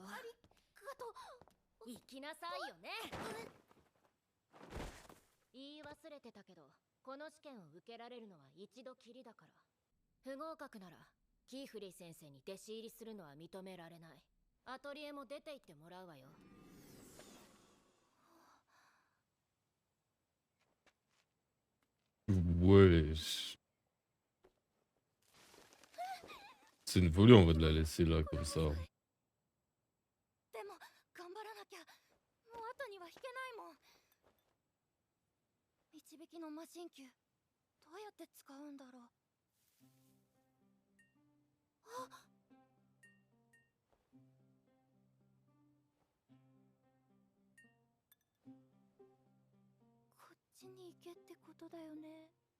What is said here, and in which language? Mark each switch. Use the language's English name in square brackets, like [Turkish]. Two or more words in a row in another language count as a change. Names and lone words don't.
[Japanese] ありがとう。行きなさいよね。言い忘れてたけど、この試験を受けられるのは一度きりだから。不合格ならキーフリー先生に弟子入りするのは認められない。アトリエも出て行ってもらうわよ。 [French] Wesh. C'est une folie, on va de la laisser là comme ça. [Japanese] でも頑張らなきゃ。もう後には引けないもん。導きの魔神球どうやって使うんだろう。あ、こっちに行けってことだよね。